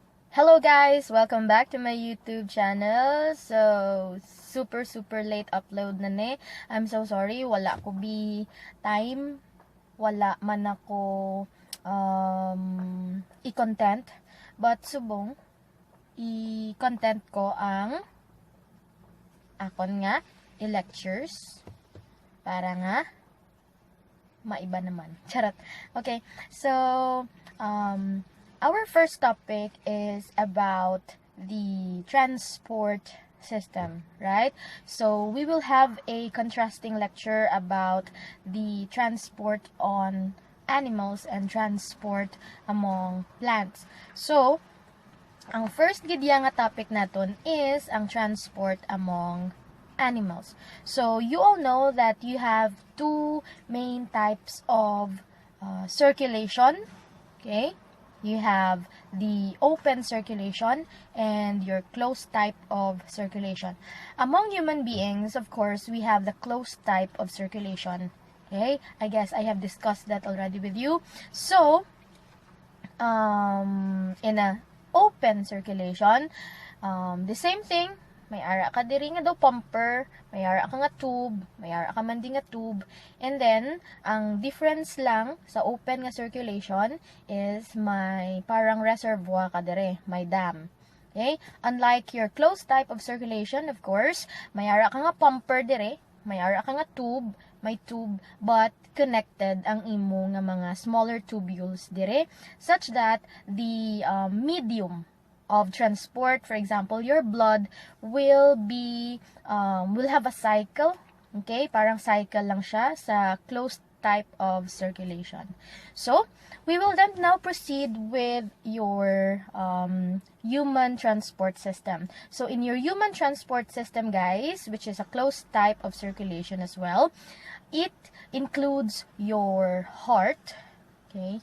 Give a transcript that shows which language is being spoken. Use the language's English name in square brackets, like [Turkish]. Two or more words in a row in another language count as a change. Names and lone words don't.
[English] Hello guys! Welcome back to my YouTube channel. So, super late upload [Hiligaynon] na ni. [English] I'm so sorry, [Hiligaynon] wala ko [English] time. [Hiligaynon] Wala man ako i-content. But subong, i-content ko ang akon nga i-lectures para nga maiba naman. Charot. [English] Okay. So, our first topic is about the transport system, right? So we will have a contrasting lecture about the transport on animals and transport among plants. So, [Hiligaynon] ang first gidya nga topic naton is ang [English] transport among animals. So you all know that you have two main types of circulation, okay? You have the open circulation and your closed type of circulation. Among human beings, of course, we have the closed type of circulation. Okay? I guess I have discussed that already with you. So, in a open circulation, the same thing. [Hiligaynon] May ara ka diri nga daw pumper, may ara ka nga tube, may ara ka man di nga tube. [English] And then, [Hiligaynon] ang difference lang sa open nga circulation is may parang reservoir ka diri, may dam. [English] Okay? Unlike your closed type of circulation, of course, [Hiligaynon] may ara ka nga [English] pumper [Hiligaynon] diri, may ara ka nga [English] tube, may tube, but connected [Hiligaynon] ang imo nga mga [English] smaller tubules dire, such that the medium of transport, for example, your blood will have a cycle, okay? [Hiligaynon] Parang cycle lang siya sa closed type of circulation. [English] So, we will then now proceed with your human transport system. So, in your human transport system, guys, which is a closed type of circulation as well, it includes your heart, okay?